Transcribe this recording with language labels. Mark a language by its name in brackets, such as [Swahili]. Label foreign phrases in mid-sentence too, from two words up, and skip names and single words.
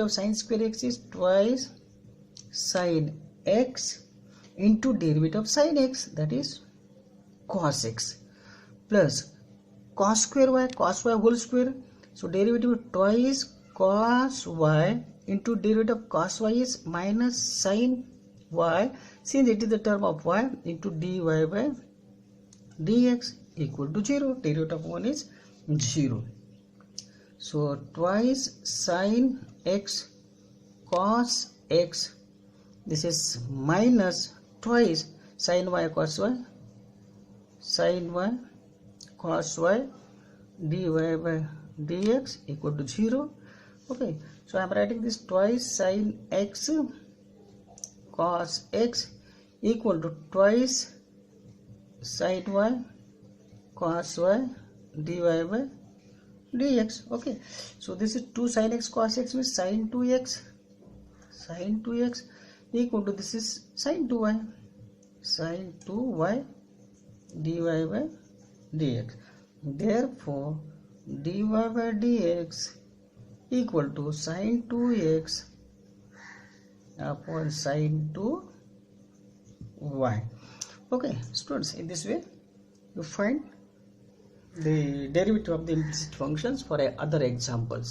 [English] of sin square x is twice sin x into derivative of sin x, that is cos x, plus cos square y whole square, so derivative of twice cos y into derivative of cos y is minus sin y, since it is the term of y, into dy by dx equal to 0. Derivative of 1 is 0. So twice sin x cos x, this is minus twice sin y cos y cos y dy by dx equal to 0. Okay, so I am writing this twice sin x cos x equal to twice sin y cos y dy by dx. Okay, so this is 2 sin x cos x means sin 2x equal to, this is sin 2y dy by dx. Therefore dy by dx equal to sin 2x upon sin 2y. Okay students, in this way you find the derivative of the implicit functions for other examples.